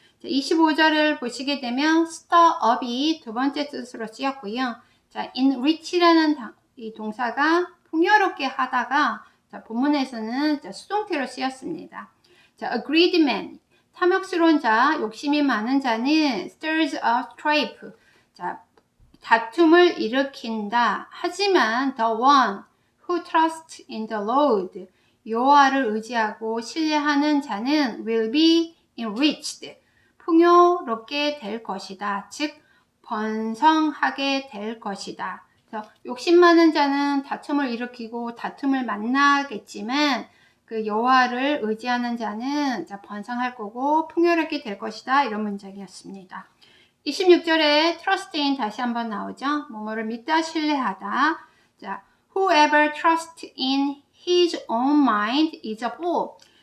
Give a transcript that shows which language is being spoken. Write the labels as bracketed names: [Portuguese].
[Korean] 25절을 보시게 되면 stir up이 두 번째 뜻으로 쓰였고요. 자, enrich라는 이 동사가 풍요롭게 하다가 자, 본문에서는 수동태로 쓰였습니다. 자, [English] a greedy man, [Korean] 탐욕스러운 자, 욕심이 많은 자는 [English] stirs up strife. [Korean] 자, 다툼을 일으킨다. [English] 하지만 the one who trusts in the Lord, [Korean] 여호와를 의지하고 신뢰하는 자는 [English] will be enriched. [Korean] 풍요롭게 될 것이다. 즉 번성하게 될 것이다. 그래서 욕심 많은 자는 다툼을 일으키고 다툼을 만나겠지만 그 여호와를 의지하는 자는 번성할 거고 풍요롭게 될 것이다. 이런 문장이었습니다. 26절에 trust in 다시 한번 나오죠. 뭐뭐를 믿다, 신뢰하다. [English] 자, whoever trusts in his own mind is a fool.